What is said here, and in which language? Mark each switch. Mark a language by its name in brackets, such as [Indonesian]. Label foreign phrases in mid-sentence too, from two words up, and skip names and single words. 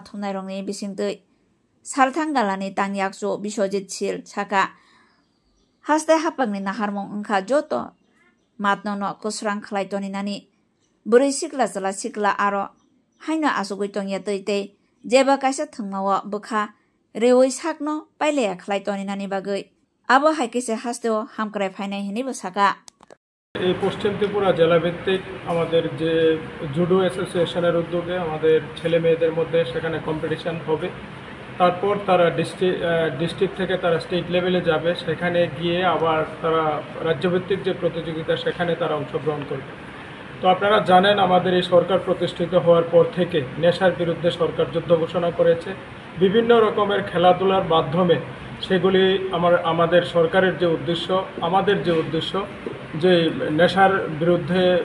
[Kok Borok] thumnai rongni bisingtui salthang galani tangyaksu Biswajit Sil saka haste hapangni naharmung ongkha joto matnono kusrang khlai toninani buri sikla jala sikla aro haino asugui tongya tei jeba kaisa thungmao bukha reoi sakno paile khlai toninani bagui abo haikise hasteo hamkrai phainai hini bosaka [Bangla] এই পশ্চিম ত্রিপুরা জেলা ভিত্তিক আমাদের যে জুডো অ্যাসোসিয়েশনের উদ্যোগে আমাদের ছেলে মেয়েদের মধ্যে সেখানে কম্পিটিশন হবে তারপর তারা ডিস্ট্রিক্ট থেকে তারা স্টেট লেভেলে যাবে সেখানে গিয়ে আবার তারা রাজ্যভিত্তিক যে প্রতিযোগিতা সেখানে তারা অংশগ্রহণ করবে তো আপনারা জানেন আমাদের এই সরকার প্রতিষ্ঠিত হওয়ার পর থেকে নেশার বিরুদ্ধে সরকার যুদ্ধ ঘোষণা করেছে বিভিন্ন রকমের খেলাধুলার মাধ্যমে সেগুলি আমাদের সরকারের যে উদ্দেশ্য আমাদের যে উদ্দেশ্য যে নেশার বিরুদ্ধে